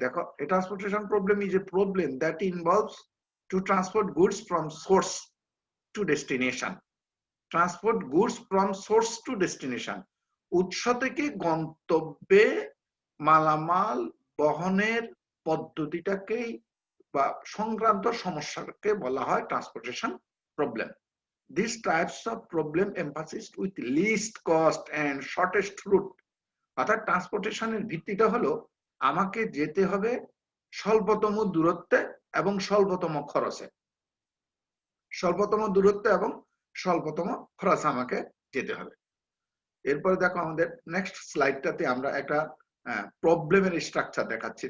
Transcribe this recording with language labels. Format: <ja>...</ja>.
<bn>দেখো,</bn> <en>A transportation problem is a problem that involves to transport goods from source to destination. Transport goods from source to destination,</en> <bn>উৎস থেকে গন্তব্যে মালামাল বহনের পদ্ধতিটাকেই বা সংক্রান্ত সমস্যাকে বলা হয় transportation problem.</bn> <en>These types of problem emphasize with least cost and shortest route.</en> <bn>অর্থাৎ ট্রান্সপোর্টেশনের ভিত্তিটা হলো আমাকে যেতে হবে স্বল্পতম দূরত্বে এবং স্বল্পতম খরচে। স্বল্পতম দূরত্বে এবং স্বল্পতম খরচে আমাকে যেতে হবে। এরপরে দেখো আমাদের নেক্সট স্লাইডটাতে আমরা একটা প্রবলেমের স্ট্রাকচার দেখাচ্ছি।</bn>